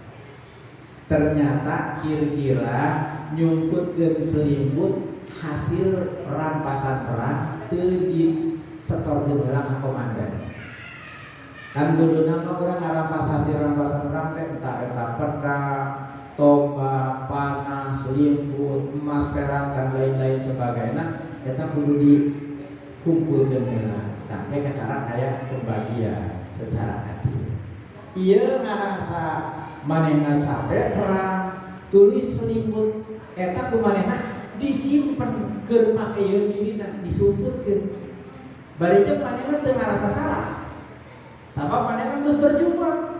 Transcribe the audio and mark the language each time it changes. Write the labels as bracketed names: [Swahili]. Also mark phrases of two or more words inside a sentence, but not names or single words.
[Sundanese] Ternyata kira-kira nyumputkeun selimut hasil rampasan perang teu disetor jenderal ka komandan. Kan kuduna mah urang ngarampas hasil rampasan perang teh eta pedang, tombak, panah, selimut, emas, perak [Indonesian] dan lain-lain sebagainya. [Sundanese] Eta kudu dikumpulkeun heula. [Indonesian] Tapi katakan aya pembagian secara adil. [Sundanese] Ieu ngarasa manehna capek perang, tulis selimut eta ku manehna disimpen keur pakeun dirina, disumputkeun. Bari jeung manehna teu ngarasa salah. Sabab manehna geus berjuang.